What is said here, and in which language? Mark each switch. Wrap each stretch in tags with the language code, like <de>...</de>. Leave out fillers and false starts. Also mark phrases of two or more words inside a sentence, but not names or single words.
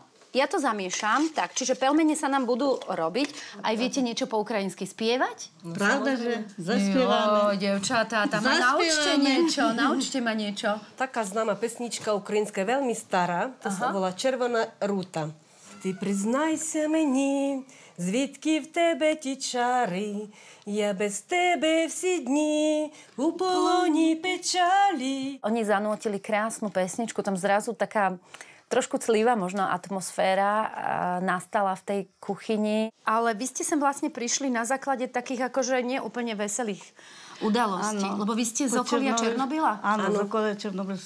<sk>Ja to zamiešam, tak, čiže pelmene sa nám budú robiť. Aj viete niečo po ukrajinsky spievať? Pravda, že zaspievame. Dievčatá, tam ma naučte ma niečo. Taká známa pesnička ukrajinská, veľmi stará, to sa volá Červená ruta.</sk> <uk>Ти признайся mені, звідки в тебе ті чари, я без тебе всі дні у полоні печалі.</uk> <sk>Oni zanútili krásnu pesničku, tam zrazu taká trošku clivá možno atmosféra nastala v tej kuchyni. Ale vy ste sem vlastne prišli na základe takých akože neúplne veselých udalostí. Lebo vy ste z okolia Černobyla? Áno, z okolia Černobylska.</sk>